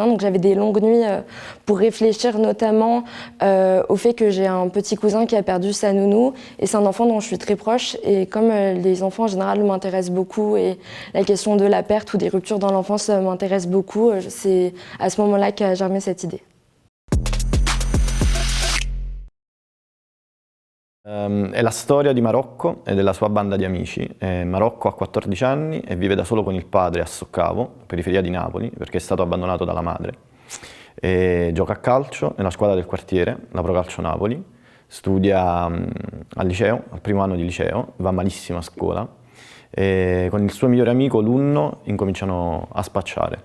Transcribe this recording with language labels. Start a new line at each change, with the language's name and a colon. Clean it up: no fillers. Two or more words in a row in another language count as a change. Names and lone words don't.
French: Donc j'avais des longues nuits pour réfléchir notamment au fait que j'ai un petit cousin qui a perdu sa nounou, et c'est un enfant dont je suis très proche. Et comme les enfants en général m'intéressent beaucoup, et la question de la perte ou des ruptures dans l'enfance m'intéresse beaucoup, c'est à ce moment-là qu'a germé cette idée.
Italian: È la storia di Marocco e della sua banda di amici. Marocco ha 14 anni e vive da solo con il padre a Soccavo, periferia di Napoli, perché è stato abbandonato dalla madre. E gioca a calcio nella squadra del quartiere, la Pro Calcio Napoli, studia al liceo, al primo anno di liceo, va malissimo a scuola, e con il suo migliore amico Lunno incominciano a spacciare.